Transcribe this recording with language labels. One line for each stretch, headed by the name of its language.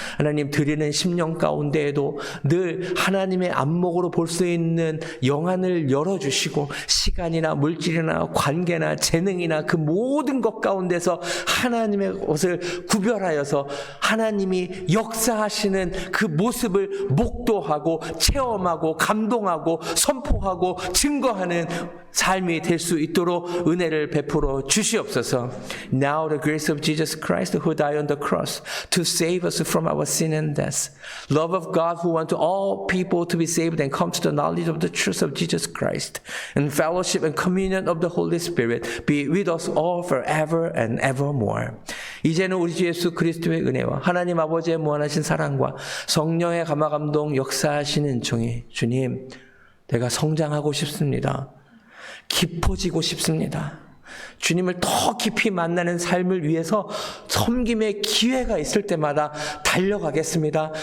Korean: 하나님, 드리는 심령 가운데에도 늘 하나님의 안목으로 볼 수 있는 영안을 열어주시고, 시간이나 물질이나 관계나 재능이나 그 모든 것 가운데서 하나님의 것을 구별하여서 하나님이 역사하시는 그 모습을 목도하고 체험하고 감동하고 선포하고 증거하는 삶이 될 수 있도록 은혜를 베풀어 주시옵소서.
English: Now the grace of Jesus Christ who died on the cross to save us from our sin and death. Love of God who want all people to be saved and come to the knowledge of the truth of Jesus Christ. And fellowship and communion of the Holy Spirit be with us all forever and evermore.
Korean: 이제는 우리 주 예수 그리스도의 은혜와 하나님 아버지의 무한하신 사랑과 성령의 감화감동 역사하시는 종이 주님, 내가 성장하고 싶습니다. 깊어지고 싶습니다. 주님을 더 깊이 만나는 삶을 위해서 섬김의 기회가 있을 때마다 달려가겠습니다.